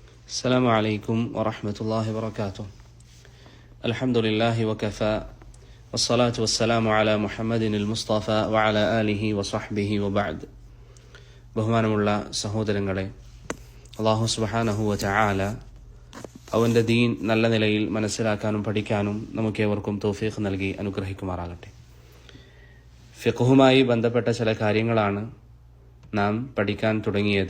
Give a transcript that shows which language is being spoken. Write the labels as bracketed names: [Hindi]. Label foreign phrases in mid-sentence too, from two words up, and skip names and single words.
[Arabic] السلام عليكم ورحمة الله وبركاته. الحمد لله وكفى والصلاة والسلام على محمد المصطفى وعلى آله وصحبه وبعد. [Malayalam] ബഹുമാനമുള്ള സഹോദരങ്ങളെ, അല്ലാഹു [Arabic] سبحانه وتعالى [Malayalam] അവൻ്റെ ദീൻ നല്ല നിലയിൽ മനസ്സിലാക്കാനും പഠിക്കാനും നമുക്കേവർക്കും തൗഫീഖ് നൽകി അനുഗ്രഹിക്കുമാറാകട്ടെ. ഫിഖ്ഹുമായി ബന്ധപ്പെട്ട ചില കാര്യങ്ങളാണ് നാം പഠിക്കാൻ തുടങ്ങിയത്.